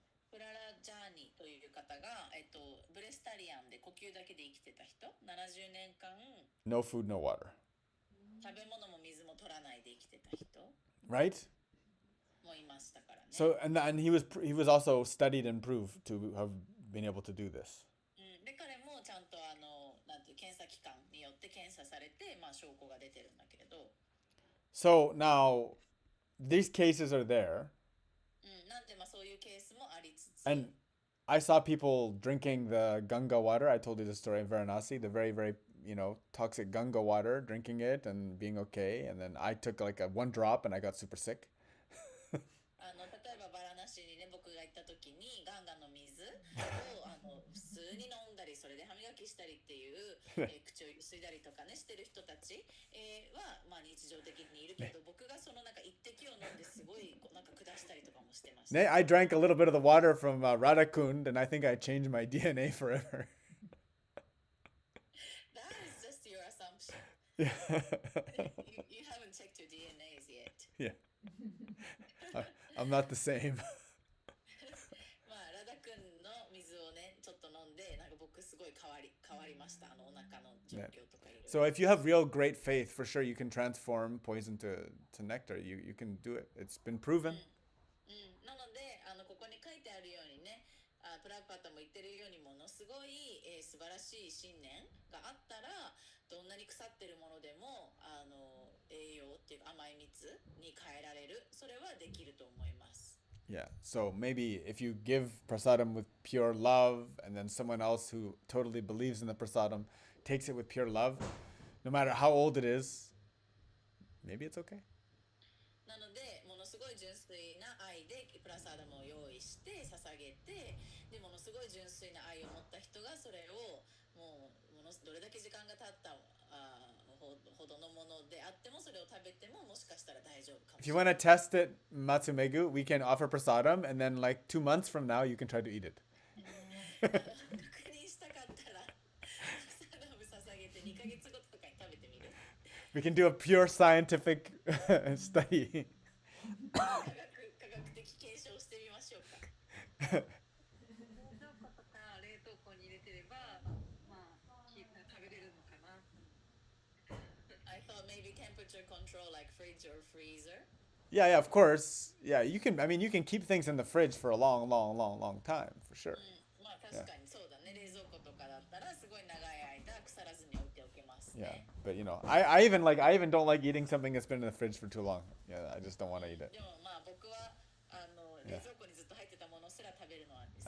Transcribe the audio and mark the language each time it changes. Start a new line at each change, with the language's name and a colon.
Japanese: プララジャーニという方が、ブレスタリアンで呼吸だけで生きてた人、70年間
English: No food, no water.
Japanese: 食べ物も水も取らないで生きてた人
English: Right?
Japanese: もいましたからね。
English: So and he was also studied and proved to have been able to do this.
Japanese: で、彼もちゃんとなんていう検査機関によって検査されて、まあ証拠が出てるんだけれど、
English: So now these cases are there.
Japanese: なんでまあそういうケースもありつつ、
English: And I saw people drinking the Ganga water. I told you the story in Varanasi, the very, very, toxic Ganga water, drinking it and being okay. And then I took like one drop and I got super sick.
Japanese: 例えばバラナシにね、僕が行った時にガンガの水を普通に飲んだり、それで歯磨きしたりっていう、口をゆすいだりとかねしてる人たち、はまあ日常的にいるけど、僕がそのなんか一滴を飲んですごいなんか下したりとかもしてました。
English: I drank a little bit of the water from Radhakund and I think I changed my DNA forever. That is just your assumption. Yeah. You haven't checked your DNAs yet. Yeah. I'm not the same.
Japanese: まあラダ君の水をねちょっと飲んで、なんか僕すごい変わりました。お腹の状況とかいろいろ。
English: So if you have real great faith, for sure you can transform poison to nectar. You can do it. It's been proven.
Japanese: なのでここにに書いてあるようにね、プラパタも言ってるようにものすごい、素晴らしい信念があったらどんなに腐ってるものでも栄養っていうか甘い蜜に変えられる。それはできると思います。
English: Yeah, so maybe if you give prasadam with pure love, and then someone else who totally believes in the prasadam takes it with pure love, no matter how old it is, maybe it's okay.
Japanese: なのでものすごい純粋な愛でプラサーダムを用意して捧げて、でものすごい純粋な愛を持った人がそれをどれだけ時間が経ったほどのものであってもそれを食べてももしかしたら大丈夫かも
English: If
Japanese: し
English: you
Japanese: れない。
English: want to test it, Matsumegu, we can offer prasadam, and then like 2 months from now, you can try to eat it.
Japanese: 確認したかったらプラサーダム捧げて2ヶ月後とかに食べてみる。
English: We can do a pure scientific study.
Japanese: 科学的検証してみましょうか。冷蔵庫とか冷凍庫に入れてれば、まあ、食べれるのかな。
English: I thought maybe temperature control like fridge or freezer. Yeah, of course. Yeah, you can. I mean, you can keep things in the fridge for a long time, for sure.
Japanese: まあ確かにそうだね。冷蔵庫とかだったらすごい長い間腐らずに置いておけますね。
English: Yeah, but I even don't like eating something that's been in the fridge for too long. Yeah, I just don't want to eat it.
Japanese: でもまあ僕は冷蔵庫にずっと入ってたものすら食べるのは好き